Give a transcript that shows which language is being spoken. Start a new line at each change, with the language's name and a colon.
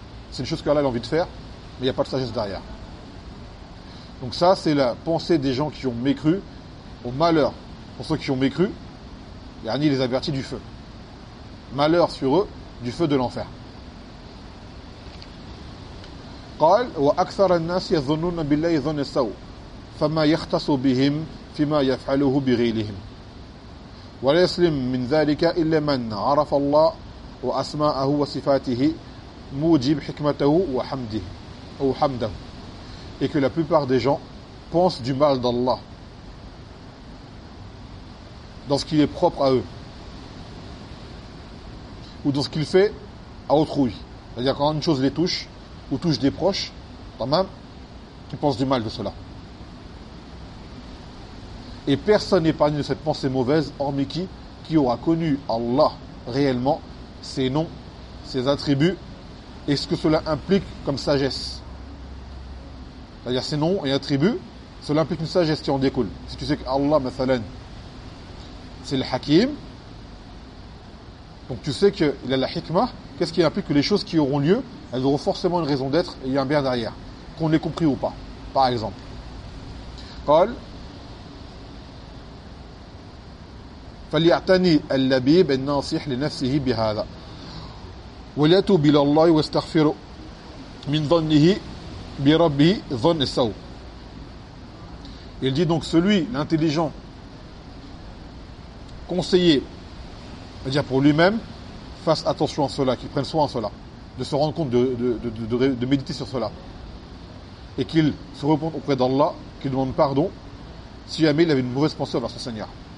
French: C'est une chose qu'Allah a envie de faire, mais il n'y a pas de sagesse derrière. Donc ça, c'est la pensée des gens qui ont mécru, au malheur pour ceux qui ont mécru, et Annie les avertit du feu. Malheur sur eux, du feu de l'enfer.
Arabic: قال واكثر الناس يظنون بالله ظن السوء فما يختص بهم فيما يفعله بغيرهم ولا يسلم من ذلك الا من عرف الله واسماءه وصفاته موجب حكمته وحمده او حمده.
French: Et que la plupart des gens pensent du mal d'Allah dans ce qu'il est propre à eux ou dans ce qu'il fait à autrui, c'est-à-dire quand une chose les touche ou touche des proches, quand même, qui pensent du mal de cela. Et personne n'est épargné de cette pensée mauvaise, hormis qui aura connu Allah réellement, ses noms, ses attributs, et ce que cela implique comme sagesse. C'est-à-dire ses noms et attributs, cela implique une sagesse qui en découle. Si tu sais qu'Allah, mathalan, c'est le Hakim, donc tu sais qu'il a la hikmah, qu'est-ce qui implique que les choses qui auront lieu, elles auront forcément une raison d'être et il y a un bien derrière, qu'on l'ait compris ou pas. Par exemple,
Arabic: قال فليعتني اللبيب الناصح لنفسه بهذا وليتوب الى الله واستغفر من ظنه بربه ظن السوء.
French: Il dit donc celui, l'intelligent, conseillé, c'est-à-dire pour lui-même, fasse attention à cela, qu'il prenne soin à cela, de se rendre compte, de méditer sur cela. Et qu'il se repente auprès d'Allah, qu'il demande pardon, si jamais il avait une mauvaise pensée envers son Seigneur.